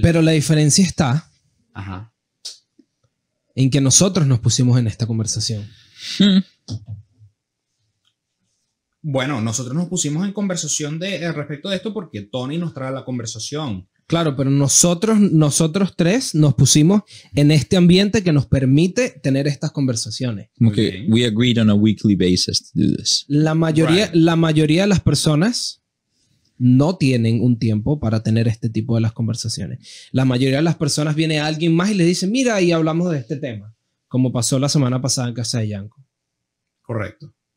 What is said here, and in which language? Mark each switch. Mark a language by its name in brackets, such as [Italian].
[Spanish] Pero la diferencia está en que nosotros nos pusimos en esta conversación. Bueno, nosotros nos pusimos en conversación respecto de esto porque Tony nos trae la conversación. Claro, pero nosotros tres nos pusimos en este ambiente que nos permite tener estas conversaciones. Como que [English] we agreed on a weekly basis to do this. [Spanish] La mayoría de las personas no tienen un tiempo para tener este tipo de las conversaciones. La mayoría de las personas viene a alguien más y le dice, mira, y hablamos de este tema, como pasó la semana pasada en casa de Yanko. Correcto.